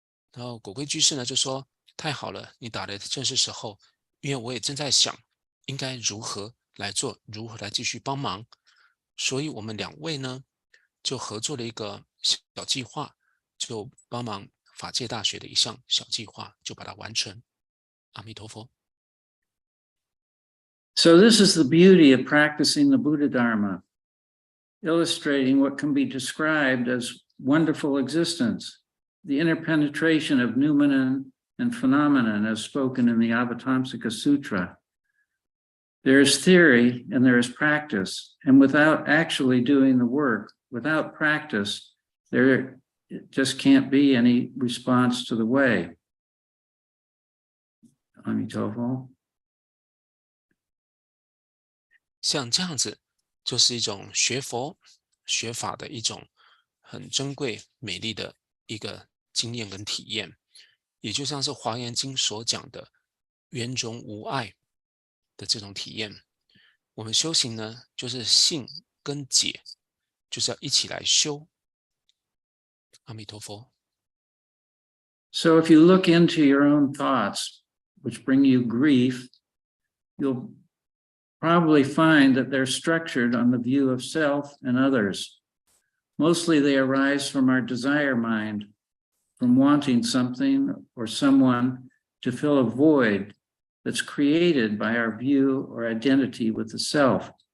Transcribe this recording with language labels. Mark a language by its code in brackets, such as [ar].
[zh] 然后果归居士呢就说，太好了，你打的正是时候，因为我也正在想应该如何来做，如何来继续帮忙。所以我们2位呢，就合作了一个小计划，就帮忙法界大学的一项小计划，就把它完成。阿弥陀佛。 [en] So this is the beauty of practicing the Buddha Dharma, illustrating what can be described as wonderful existence, the interpenetration of noumenon and phenomenon as spoken in the Avatamsaka Sutra. There is theory and there is practice, and without actually doing the work, without practice, there just can't be any response to the way. Amitabha. [zh] 像这样子，就是一种学佛学法的一种很珍贵美丽的一个经验跟体验，也就像是《华严经》所讲的圆融无碍的这种体验。我们修行呢，就是信跟解，就是要一起来修。阿弥陀佛。 [en] So if you look into your own thoughts, which bring you grief, you'll probably find that they're structured on the view of self and others. Mostly they arise from our desire mind, from wanting something or someone to fill a void that's created by our view or identity with the self.